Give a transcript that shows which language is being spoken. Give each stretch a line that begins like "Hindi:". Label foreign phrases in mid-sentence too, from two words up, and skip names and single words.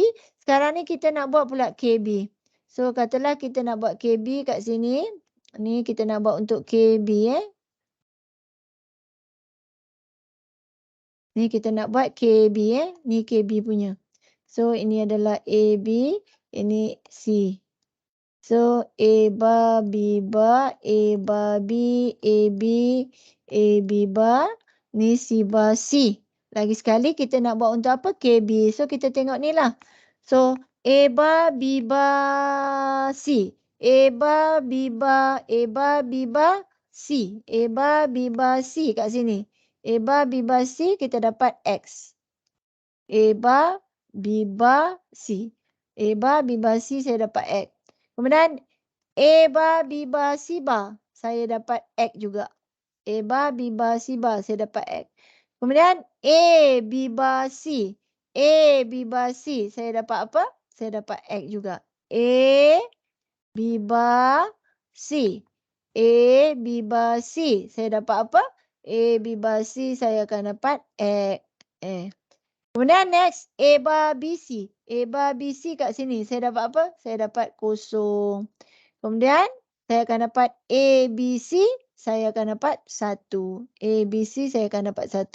Malay: Sekarang ni kita nak buat pula KB. So, katalah kita nak buat KB kat sini. Ni kita nak buat untuk KB Ni kita nak buat KB Ni KB punya. So, ini adalah AB, ini C. So, A bar, B bar, A bar B, AB, AB bar. Ni C bar C. Lagi sekali kita nak buat untuk apa? KB. So kita tengok ni lah. So A bar, B bar, C. A bar, B bar, A bar, B bar, C. A bar, B bar, C kat sini. A bar, B bar, C kita dapat X. A bar, B bar, C. A bar, B bar, C saya dapat X. Kemudian A bar, B bar, C bar saya dapat X juga. A bar, B bar, C bar saya dapat X. Kemudian A, B bar, C. A, B bar, C saya dapat apa? Saya dapat X juga. A, B bar, C. A, B bar, C saya dapat apa? A, B bar, C saya akan dapat X. Kemudian next, A bar, B, C. A bar, B, C kat sini saya dapat apa? Saya dapat kosong. Kemudian saya akan dapat A, B, C. Saya akan dapat 1. A, B, C saya akan dapat 1.